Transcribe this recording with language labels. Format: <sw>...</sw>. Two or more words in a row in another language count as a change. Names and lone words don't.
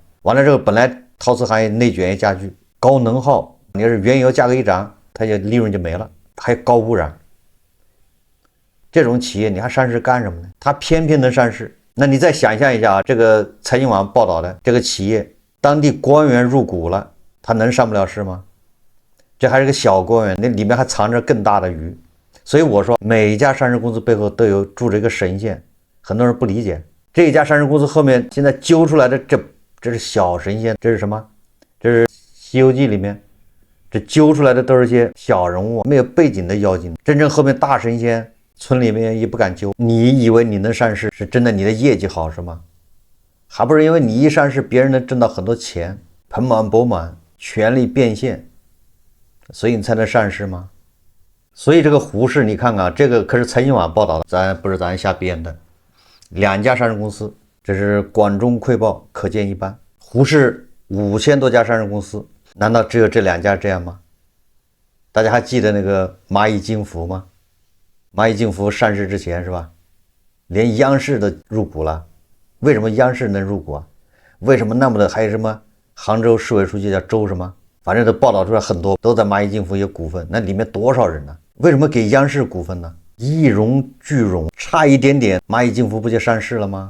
<zh>完了之後，本來陶瓷行業內卷也加劇，高能耗，你要是原油價格一漲，它就利潤就沒了，還有高污染。這種企業你還上市幹什麼呢？它偏偏能上市。那你再想象一下啊，這個財經網報道的這個企業，當地官員入股了，他能上不了市嗎？這還是個小官員，那裡面還藏着更大的魚。所以我說，每一家上市公司背後都有住着一個神仙，很多人不理解。這一家上市公司後面現在揪出来的這是小神仙，這是什麼？這是《西遊記》裡面這揪出來的都是些小人物，沒有背景的妖精。真正後面大神仙，村裡面也不敢揪。你以為你能上市是真的你的業績好是嗎？還不是因為你一上市，別人能挣到很多錢，盆滿缽滿，權力變現，所以你才能上市嗎？所以這個胡適，你看看，這個可是財經網報道的，咱不是咱瞎編的。2家上市公司，這是管中窺豹，可見一斑。胡適5000多家上市公司，難道只有這2家這樣嗎？大家還記得那個螞蟻金服嗎？螞蟻金服上市之前是吧，連央视都入股了。為什麼央視能入股啊？為什麼那麼的還有什麼杭州市委書记叫周什麼，反正都報道出来很多，都在螞蟻金服有股份，那裡面多少人呢？為什麼給央视股份呢？一荣俱荣，差一点点螞蟻金服不就上市了嗎？</zh>